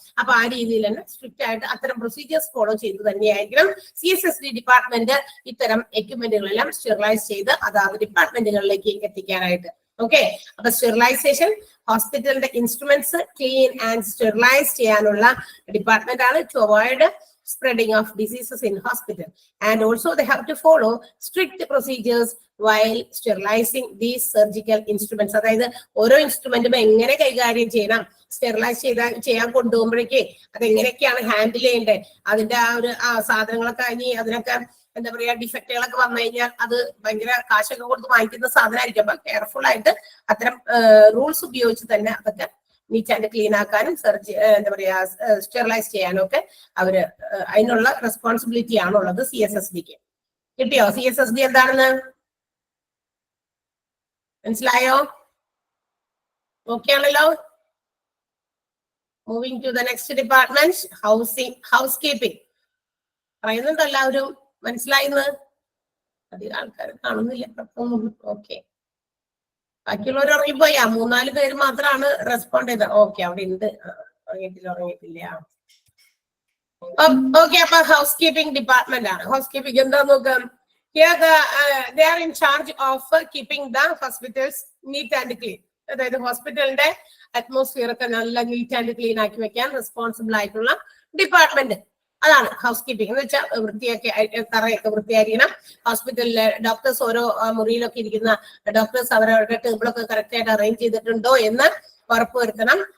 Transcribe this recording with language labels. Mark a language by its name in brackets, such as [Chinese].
[Malayalam] അപ്പൊ ആ രീതിയിൽ തന്നെ സ്ട്രിക്റ്റ് ആയിട്ട് അത്തരം പ്രൊസീജിയേഴ്സ് ഫോളോ ചെയ്ത് തന്നെയായിരിക്കണം CSSD ഡിപ്പാർട്ട്മെന്റ് ഇത്തരം എക്യുപ്മെന്റുകളെല്ലാം സ്റ്റെറിലൈസ് ചെയ്ത് അതാത് ഡിപ്പാർട്ട്മെന്റുകളിലേക്ക് എത്തിക്കാനായിട്ട്. ഓക്കെ, അപ്പൊ സ്റ്റെറിലൈസേഷൻ ഹോസ്പിറ്റലിന്റെ ഇൻസ്ട്രുമെന്റ്സ് ക്ലീൻ ആൻഡ് സ്റ്റെറിലൈസ് ചെയ്യാനുള്ള ഡിപ്പാർട്ട്മെന്റ് ആണ്. [English] To avoid spreading of diseases in hospital, and also they have to follow strict procedures while sterilizing these surgical instruments. [Malayalam] അതായത് ഓരോ ഇൻസ്ട്രുമെന്റും എങ്ങനെ കൈകാര്യം ചെയ്യണം, സ്റ്റെറിലൈസ് ചെയ്യാൻ കൊണ്ടുപോകുമ്പോഴേക്ക് അതെങ്ങനെയൊക്കെയാണ് ഹാൻഡിൽ ചെയ്യേണ്ടത്, അതിന്റെ ആ സാധനങ്ങളൊക്കെ ഇനി അതിനൊക്കെ എന്താ പറയാ ഡിഫക്റ്റുകളൊക്കെ വന്നു കഴിഞ്ഞാൽ അത് ഭയങ്കര കാശൊക്കെ കൊടുത്ത് വാങ്ങിക്കുന്ന സാധനമായിരിക്കും. അപ്പൊ കെയർഫുൾ ആയിട്ട് അത്തരം റൂൾസ് ഉപയോഗിച്ച് തന്നെ അതൊക്കെ നീറ്റ് ആൻഡ് ക്ലീൻ ആക്കാനും എന്താ പറയാ സ്റ്റെറിലൈസ് ചെയ്യാനും ഒക്കെ അവര് അതിനുള്ള റെസ്പോൺസിബിലിറ്റി ആണുള്ളത് CSSDക്ക്. കിട്ടിയോ? CSSD എന്താണെന്ന് മനസ്സിലായോ? ഓക്കെ ആണല്ലോ. [English] Moving to the next department, housekeeping. [Malayalam] പറയുന്നുണ്ട് എല്ലാവരും, മനസ്സിലായിന്ന്? അധികം ആൾക്കാർ കാണുന്നില്ല. ഓക്കെ, ബാക്കിയുള്ളവർ ഉറങ്ങിപ്പോയാ? 3-4 പേര് മാത്രമാണ് റെസ്പോണ്ട് ചെയ്തത്. ഓക്കെ, അവിടെ ഉണ്ട്. ഉറങ്ങിയിട്ടില്ല. ഓക്കെ, അപ്പൊ ഹൗസ് കീപ്പിംഗ് ഡിപ്പാർട്ട്മെന്റ് ആണ്. ഹൗസ് കീപ്പിംഗ് എന്താ നോക്കാം. [English] They are in charge of keeping the hospitals neat and clean. [Malayalam] അതായത് ഹോസ്പിറ്റലിന്റെ അറ്റ്മോസ്ഫിയർ ഒക്കെ നല്ല നീറ്റ് ആൻഡ് ക്ലീൻ ആക്കി വെക്കാൻ റെസ്പോൺസിബിൾ ആയിട്ടുള്ള ഡിപ്പാർട്ട്മെന്റ്. അതാണ് ഹൗസ് കീപ്പിംഗ് എന്ന് വെച്ചാൽ വൃത്തിയൊക്കെ, തറയൊക്കെ വൃത്തിയായിരിക്കണം. ഹോസ്പിറ്റലിലെ ഡോക്ടേഴ്സ് ഓരോ മുറിയിലൊക്കെ ഇരിക്കുന്ന ഡോക്ടേഴ്സ് അവരവരുടെ ടേബിളൊക്കെ കറക്റ്റ് ആയിട്ട് അറേഞ്ച് ചെയ്തിട്ടുണ്ടോ എന്ന് ഉറപ്പുവരുത്തണം.